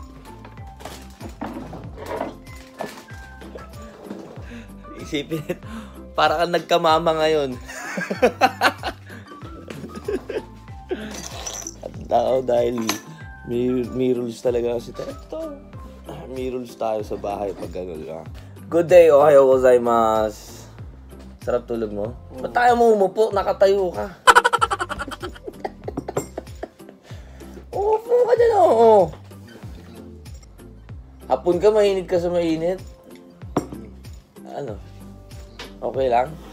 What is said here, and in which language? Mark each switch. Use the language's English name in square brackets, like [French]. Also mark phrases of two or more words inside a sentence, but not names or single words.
[Filipino] Isipin, para kang nagkamama ngayon. At tao dahil may rules talaga kasi ito. May rules tayo sa bahay pag gano'n ka. [English] Good day, [Japanese] おはよう ございます. [Filipino] Sarap tulog mo? Ba't tayo mo umupo? Nakatayo ka. Umupo ka dyan, oo. Hapon ka, mainit ka sa mainit. Ano? Okay lang?